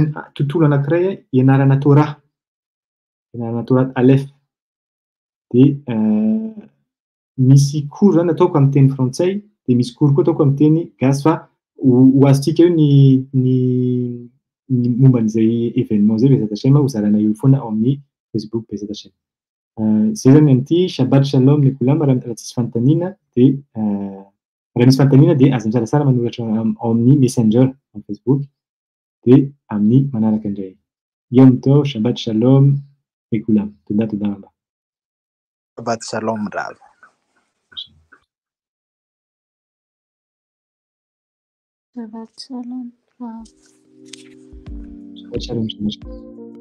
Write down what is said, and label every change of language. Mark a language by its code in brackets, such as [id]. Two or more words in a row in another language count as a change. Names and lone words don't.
[mg] ny tontolo anankiray ianarana Torah Aleph de misy cours zany ataoko amin'ny teny frantsay de misy cours koa ataoko amin'ny teny gasy fa ho azontsika eo ny momban'izay événement zay [he] בעזרת השם [mg] ho zarana eo foana ao amin'ny Facebook [he] בעזרת השם. [mg] Zay zany amin'ity [he] שבת שלום לכולם [mg] raha tsisy fanontaniana de raha misy fanontaniana de azo misalasala manoratra ao amin'ny Messenger amin'ny Facebook de amin'ny manaraka indray. [he] יום טוב, שבת שלום לכולם. תודה רבה. שבת שלום רב. שבת שלום רב. שבת שלום.